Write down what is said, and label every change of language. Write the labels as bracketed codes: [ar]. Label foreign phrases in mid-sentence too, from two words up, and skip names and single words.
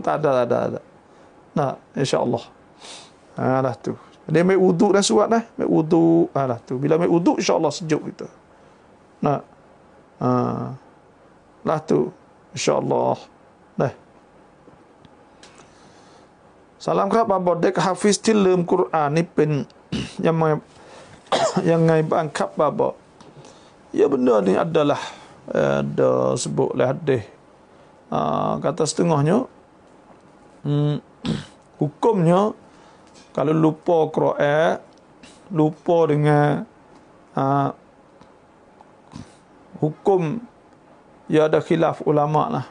[ms] Tak ada. Nah, insyaAllah. Lah tu. Dia ambil wuduk dah suat dah. Ambil wuduk. Lah tu. Bila ambil wuduk, insyaAllah sejuk kita. Nah. Lah tu. InsyaAllah. Dah. Salam [th] ครับบาบเด็กฮาฟิซที่ลืมกุรอานนี่เป็นยังไงบ้างครับบาบ [ms] Ya benda ni adalah ada sebutlah hadis. Kata setengahnya hukumnya kalau lupa Quran, lupa dengan hukum, ya ada khilaf ulama lah.